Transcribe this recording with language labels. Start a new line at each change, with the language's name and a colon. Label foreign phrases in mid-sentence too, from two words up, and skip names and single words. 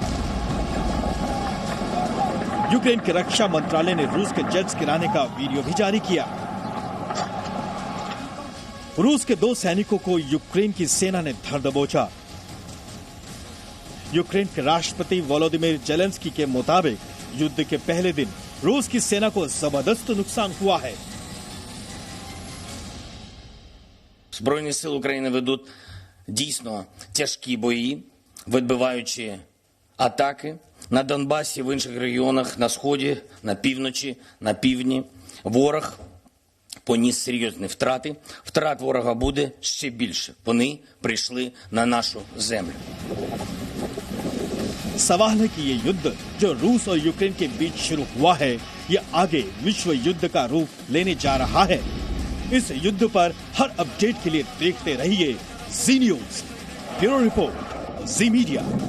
Hindi: यूक्रेन के रक्षा मंत्रालय ने रूस के जेट्स गिराने का वीडियो भी जारी किया। रूस के 2 सैनिकों को यूक्रेन की सेना ने धर दबोचा। यूक्रेन के राष्ट्रपति वोलोदिमीर जेलेंस्की के मुताबिक युद्ध के पहले दिन रूस की सेना को जबरदस्त नुकसान हुआ है।
Ukrainian: Збройні сили України ведуть дійсно тяжкі бої, відбиваючи атаки на Донбасі, в інших регіонах, на Сході, на півночі, на півдні. Ворог поніс серйозні втрати. Втрат ворога буде ще більше. Вони прийшли на нашу землю.
Hindi: सवाल है कि ये युद्ध जो रूस और यूक्रेन के बीच शुरू हुआ है, ये आगे विश्व युद्ध का रूप लेने जा रहा है। इस युद्ध पर हर अपडेट के लिए देखते रहिए जी न्यूज। ब्यूरो रिपोर्ट, जी मीडिया।